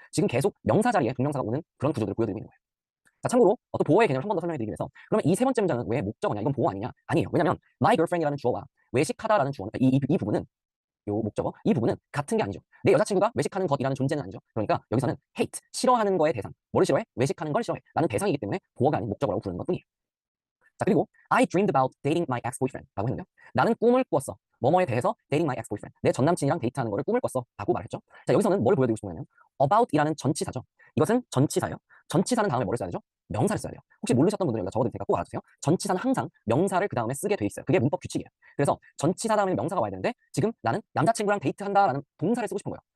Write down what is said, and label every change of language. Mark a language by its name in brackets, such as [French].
[Korean] 지금 계속 명사 자리에 동명사가 오는 그런 구조들을 보여드리고 있는 거예요. 자, 참고로 또 보어의 개념을 한 번 더 설명해 드리기 위해서 그러면 이 세 번째 문장은 왜 목적어냐? 이건 보어 아니냐? 아니에요. 왜냐하면 my girlfriend이라는 주어와 외식하다라는 주어, 이 부분은 요 목적어 이 부분은 같은 게 아니죠. 내 여자친구가 외식하는 것이라는 존재는 아니죠. 그러니까 여기서는 hate 싫어하는 거의 대상 뭐를 싫어해? 외식하는 걸 싫어해 라는 대상이기 때문에 보어가 아닌 목적어라고 부르는 것 뿐이에요. [English] 자, 그리고 I dreamed about dating my ex-boyfriend [Korean] 라고 했는데요. 나는 꿈을 꾸었어. 뭐뭐에 대해서 [English] dating my ex-boyfriend. [Korean] 내 전 남친이랑 데이트하는 거를 꿈을 꿨어. 라고 말했죠. 자, 여기서는 뭘 보여드리고 싶은 거냐면 about이라는 전치사죠. 이것은 전치사예요. 전치사는 다음에 뭐를 써야 되죠? 명사를 써야 돼요. 혹시 모르셨던 분들은 여기다 적어드릴 테니까 꼭 알아주세요. 전치사는 항상 명사를 그 다음에 쓰게 돼 있어요. 그게 문법 규칙이에요. 그래서 전치사 다음에 명사가 와야 되는데 지금 나는 남자친구랑 데이트한다라는 동사를 쓰고 싶은 거예요.